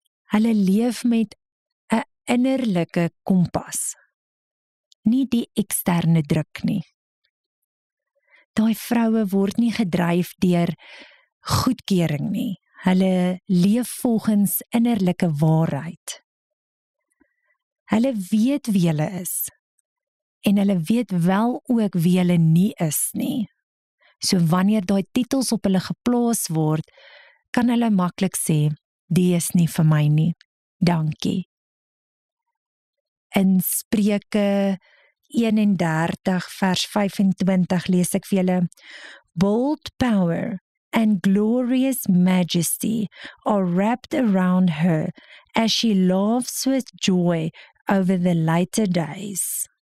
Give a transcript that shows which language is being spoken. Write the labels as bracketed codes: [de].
[af] Hulle leef met 'n innerlike kompas, nie die eksterne druk nie. Daai vroue word nie gedryf deur goedkeuring nie. Hulle leef volgens innerlike waarheid. Hulle weet wie hulle is. En hulle weet wel ook wie hulle nie is nie. So wanneer daai titels op hulle geplaas word, kan hulle maklik sê, die is nie vir my nie. Dankie. [en] In Spreuke 31 vers 25 lees ek vir julle, bold power and glorious majesty are wrapped around her as she laughs with joy over the later days.